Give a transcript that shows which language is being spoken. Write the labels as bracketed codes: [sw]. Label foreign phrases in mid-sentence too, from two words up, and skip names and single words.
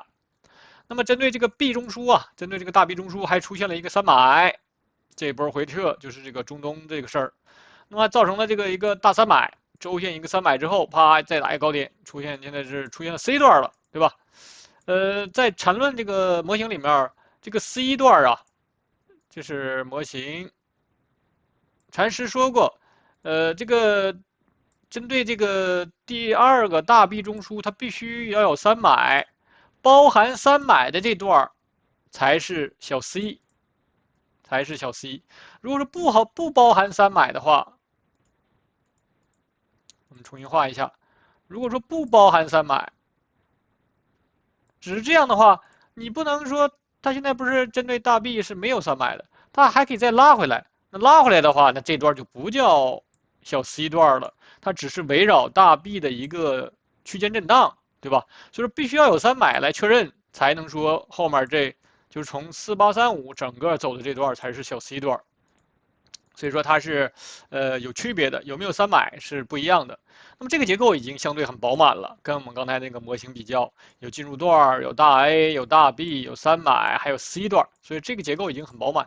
[zh] 那麼針對這個 B 中樞啊，針對這個大 B 中樞還出現了一個300，這波回撤就是這個中東這個事兒，那麼造成了這個一個大300，周線一個300之後，啪再打一個高點，現在是出現了 C 段了，對吧？在纏論這個模型裡面，這個 C 段啊，就是模型禪師說過，這個針對这个第二个大 B 中枢，它必須要有3買，包含3買的這段才是小 c， 才是小 c。如果說不包含3買的話，我們重新畫一下。如果說不包含3買，只是這樣的話，你不能說它現在不是針對大 B 是沒有3買的，它還可以再拉回來。那拉回來的話，那這段就不叫小 c 段了，它只是圍繞大 B 的一個區間震盪，對吧？所以說必須要有3買來確認，才能說後面這就是從4835整個走的這段才是小 c 段。所以說它是有區別的，有沒有3買是不一樣的。那麼這個結構已經相對很飽滿了，跟我們剛才那個模型比較，有進入段，有大 A， 有大 B， 有3買，還有 C 段，所以這個結構已經很飽滿。